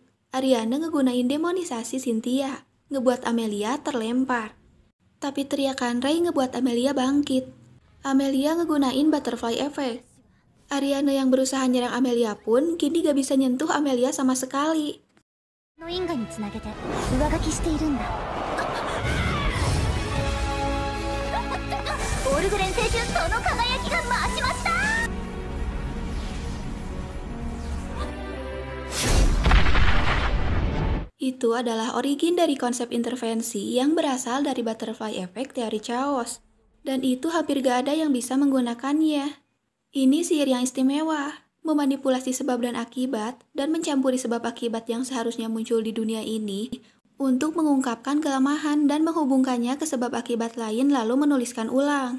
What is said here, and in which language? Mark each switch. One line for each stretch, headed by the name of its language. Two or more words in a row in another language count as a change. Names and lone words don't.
Indonesian: Ariana ngegunain demonisasi Cynthia, ngebuat Amelia terlempar. Tapi teriakan Ray ngebuat Amelia bangkit. Amelia ngegunain
English: butterfly effect.
Indonesian: Ariana yang berusaha nyerang Amelia pun kini gak bisa nyentuh Amelia sama sekali.
Japanese: の因果につなげて上書きしているんだ。オールグレン星人その輝きが増しました。
Indonesian: Itu adalah origin dari konsep intervensi yang berasal dari
English: butterfly effect
Indonesian: teori chaos. Dan itu hampir gak ada yang bisa menggunakannya. Ini sihir yang istimewa, memanipulasi sebab dan akibat, dan mencampuri sebab akibat yang seharusnya muncul di dunia ini untuk mengungkapkan kelemahan dan menghubungkannya ke sebab akibat lain lalu menuliskan ulang.